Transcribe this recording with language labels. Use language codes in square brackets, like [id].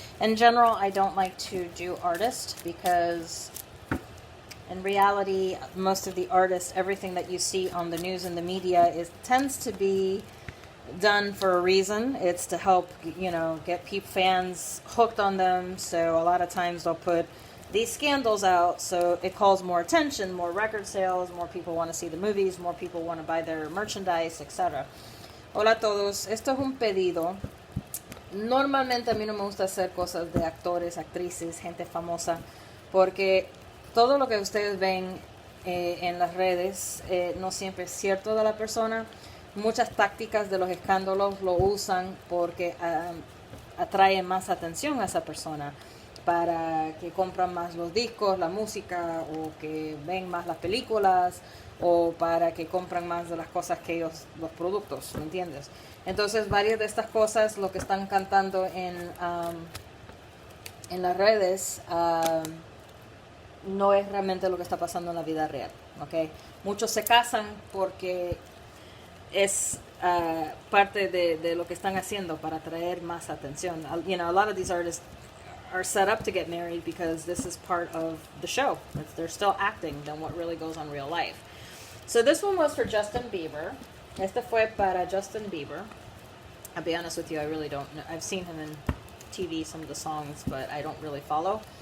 [en] In general, I don't like to do artists because in reality, most of the artists, everything that you see on the news and the media tends to be done for a reason. It's to help, get fans hooked on them. So a lot of times they'll put these scandals out, so it calls more attention, more record sales, more people want to see the movies, more people want to buy their merchandise, etc. [es] Hola a todos, esto es un pedido. Normalmente a mí no me gusta hacer cosas de actores, actrices, gente famosa, porque todo lo que ustedes ven en las redes no siempre es cierto de la persona. Muchas tácticas de los escándalos lo usan porque atraen más atención a esa persona, para que compran más los discos, la música, o que ven más las películas, o para que compran más de las cosas que ellos, los productos, ¿me entiendes? Entonces varias de estas cosas, lo que están cantando en las redes, no es realmente lo que está pasando en la vida real, ¿ok? Muchos se casan porque es parte de lo que están haciendo para atraer más atención. [en] A lot of these artists are set up to get married because this is part of the show. They're still acting than what really goes on real life. So this one was for Justin Bieber. [es] Este fue para Justin Bieber. [en] I'll be honest with you, I really don't know. I've seen him in TV, some of the songs, but I don't really follow.